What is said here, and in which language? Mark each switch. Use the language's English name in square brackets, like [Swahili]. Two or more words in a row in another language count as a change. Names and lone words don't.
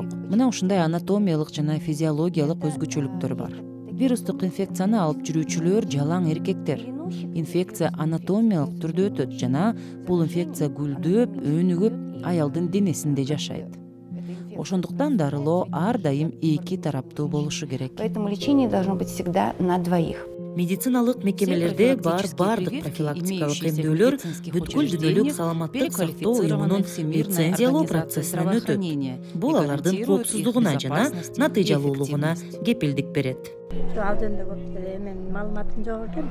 [Kyrgyz] Мына ушундай анатомиялык жана физиологиялык өзгөчөлүктөр бар. Вирустук инфекцияны алып жүрүүчүлөр жалаң эркектер. Инфекция анатомиялык түрдө өтөт жана бул инфекция гүлдөп, өнүгүп аялдын денесинде жашайт. Ошондуктан дарылоо ар дайым эки тараптуу болушу керек. [Russian] Поэтому лечение должно быть всегда на двоих. [Kyrgyz] Медициналык мекемелерде бардык профилактикалык эмдөөлөр бүткүл дүйнөлүк саламаттык сактоо уюмунун лицензиялоо процессинен өтөт. Бул алардын коопсуздугуна жана натыйжалуулугуна кепилдик берет. Ал жөнүндө көп менин маалыматым жок экен.